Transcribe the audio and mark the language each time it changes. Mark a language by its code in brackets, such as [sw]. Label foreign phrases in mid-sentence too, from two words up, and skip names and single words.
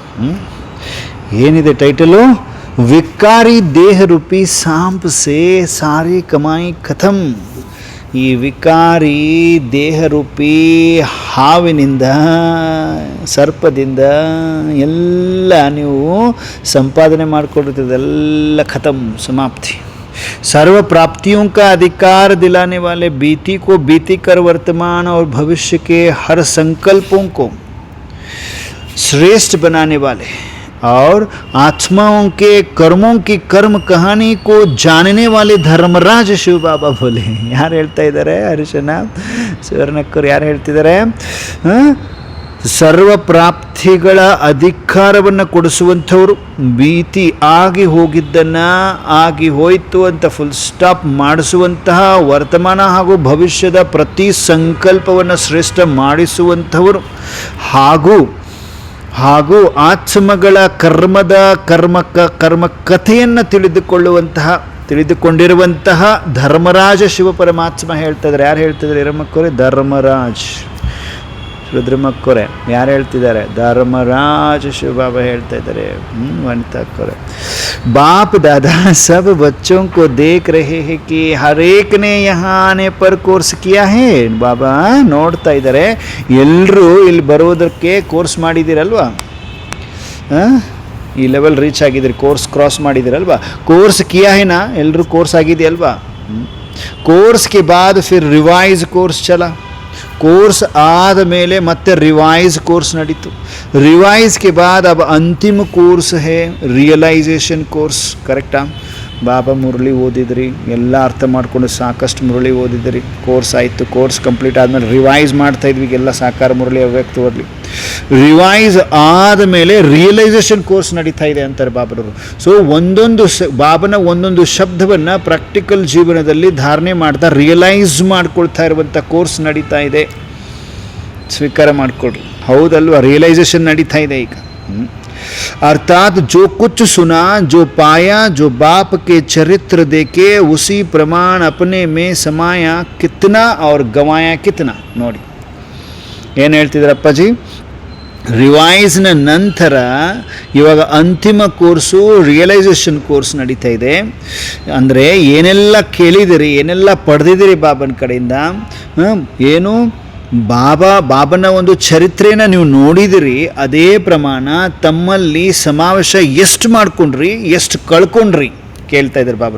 [kn] ಏನಿದೆ ಟೈಟಲು? [hi] विकारी देह रूपी सांप से सारी कमाई खत्म. [kn] ಈ ವಿಕಾರಿ ದೇಹರೂಪಿ ಹಾವಿನಿಂದ, ಸರ್ಪದಿಂದ ಎಲ್ಲ ನೀವು ಸಂಪಾದನೆ ಮಾಡಿಕೊಂಡಿದ್ದೆಲ್ಲ ಖತಮ್, ಸಮಾಪ್ತಿ. [hi] सर्व प्राप्तियों का अधिकार दिलाने वाले, बीती को बीती कर वर्तमान और भविष्य के हर संकल्पों को श्रेष्ठ बनाने वाले और आत्माओं के कर्मों की कर्म कहानी को जानने वाले धर्मराज शिव बाबा बोले. [kn] ಯಾರು ಹೇಳ್ತಾ ಇದ್ದಾರೆ? ಹರಿಶನ ಸುವರ್ಣಕ್ಕರು ಯಾರು ಹೇಳ್ತಿದ್ದಾರೆ? ಸರ್ವ ಪ್ರಾಪ್ತಿಗಳ ಅಧಿಕಾರವನ್ನು ಕೊಡಿಸುವಂಥವರು, ಭೀತಿ ಆಗಿ ಹೋಗಿದ್ದನ್ನು ಆಗಿ ಹೋಯಿತು ಅಂತ [en] full stop [kn] ಮಾಡಿಸುವಂತಹ, ವರ್ತಮಾನ ಹಾಗೂ ಭವಿಷ್ಯದ ಪ್ರತಿ ಸಂಕಲ್ಪವನ್ನು ಶ್ರೇಷ್ಠ ಮಾಡಿಸುವಂಥವರು, ಹಾಗೂ ಆತ್ಮಗಳ ಕರ್ಮ ಕಥೆಯನ್ನು ತಿಳಿದುಕೊಂಡಿರುವಂತಹ ಧರ್ಮರಾಜ ಶಿವ ಪರಮಾತ್ಮ ಹೇಳ್ತಾ ಇದ್ದಾರೆ. ಯಾರು ಹೇಳ್ತಿದ್ದಾರೆ? ಹಿರಮಕ್ಕರೆ ಧರ್ಮರಾಜ್, ರುದ್ರಮಕ್ಕರೆ ಯಾರು ಹೇಳ್ತಿದ್ದಾರೆ? ಧರ್ಮರಾಜ ಶಿವ ಬಾಬಾ ಹೇಳ್ತಾ ಇದ್ದಾರೆ. ವನಿತಾಕ್ಕರೆ, [hi] बाप दादा सब बच्चों को देख रहे हैं कि हर एक ने यहाँ आने पर कोर्स किया है. [kn] ಬಾಬಾ ನೋಡ್ತಾ ಇದ್ದಾರೆ, ಎಲ್ಲರೂ ಇಲ್ಲಿ ಬರೋದಕ್ಕೆ ಕೋರ್ಸ್ ಮಾಡಿದ್ದೀರಲ್ವಾ? ಈ [en] level reach [kn] ಆಗಿದ್ದೀರಿ, [en] course cross [kn] ಮಾಡಿದ್ದೀರಲ್ವಾ? [hi] कोर्स किया है ना, [kn] ಎಲ್ಲರೂ ಕೋರ್ಸ್ ಆಗಿದೆಯಲ್ವಾ? [hi] कोर्स के बाद फिर रिवाइज कोर्स चला. [kn] ಕೋರ್ಸ್ ಆದ ಮೇಲೆ ಮತ್ತೆ ರಿವೈಸ್ ಕೋರ್ಸ್ ನಡೀತು. [hi] रिवाइज के बाद अब अंतिम कोर्स है [en] realization course. [kn] करेक्टा? ಬಾಬಾ ಮುರಳಿ ಓದಿದ್ರಿ, ಎಲ್ಲ ಅರ್ಥ ಮಾಡ್ಕೊಂಡು ಸಾಕಷ್ಟು ಮುರಳಿ ಓದಿದ್ರಿ, ಕೋರ್ಸ್ ಆಯಿತು. [en] course complete [kn] ಆದಮೇಲೆ ರಿವೈಸ್ ಮಾಡ್ತಾಯಿದ್ವಿ, ಎಲ್ಲ ಸಾಕಾರ ಮುರಳಿ ಅವ್ಯಕ್ತ ಓದಲಿ. ರಿವೈಸ್ ಆದಮೇಲೆ [en] realisation course [kn] ನಡೀತಾ ಇದೆ ಅಂತಾರೆ ಬಾಬರವರು. ಸೊ ಬಾಬನ ಒಂದೊಂದು ಶಬ್ದವನ್ನು ಪ್ರಾಕ್ಟಿಕಲ್ ಜೀವನದಲ್ಲಿ ಧಾರಣೆ ಮಾಡ್ತಾ ರಿಯಲೈಸ್ ಮಾಡ್ಕೊಳ್ತಾ ಇರುವಂಥ ಕೋರ್ಸ್ ನಡೀತಾ ಇದೆ. ಸ್ವೀಕಾರ ಮಾಡಿಕೊಡ್ರಿ, ಹೌದಲ್ವಾ? ರಿಯಲೈಸೇಷನ್ ನಡೀತಾ ಇದೆ ಈಗ. [hi] अर्थात जो कुछ सुना, जो पाया, जो बाप के चरित्र देखे, उसी प्रमाण अपने में समाया कितना और गवाया कितना. [kn] ನೋಡಿ ಏನು ಹೇಳ್ತಿದ್ರಪ್ಪಾಜಿ? ರಿವೈಸ್ನ ನಂತರ ಇವಾಗ ಅಂತಿಮ ಕೋರ್ಸು [en] realisation course [kn] ನಡೀತಾ ಇದೆ. ಅಂದರೆ ಏನೆಲ್ಲ ಕೇಳಿದಿರಿ, ಏನೆಲ್ಲ ಪಡೆದಿದ್ದೀರಿ ಬಾಬನ ಕಡೆಯಿಂದ, ಏನು ಬಾಬನ ಒಂದು ಚರಿತ್ರೆನ ನೀವು ನೋಡಿದಿರಿ, ಅದೇ ಪ್ರಮಾಣ ತಮ್ಮಲ್ಲಿ ಸಮಾವೇಶ ಎಷ್ಟು ಮಾಡ್ಕೊಂಡ್ರಿ, ಎಷ್ಟು ಕಳ್ಕೊಂಡ್ರಿ ಕೇಳ್ತಾ ಇದ್ದಾರೆ ಬಾಬರು.